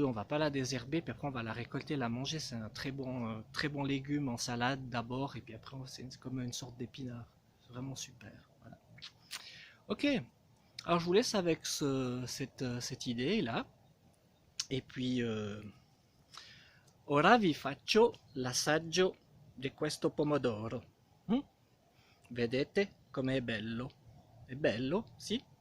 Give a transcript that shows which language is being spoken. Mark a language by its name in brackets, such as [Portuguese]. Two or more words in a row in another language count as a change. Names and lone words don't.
[French] On va pas la désherber, puis après on va la récolter, la manger. C'est un très bon légume en salade d'abord, et puis après c'est comme une sorte d'épinard. C'est vraiment super. Voilà. Ok. Alors je vous laisse avec cette idée là. Et puis [Italian] ora vi faccio l'assaggio di questo pomodoro. Vedete com'è bello? È bello? Sì?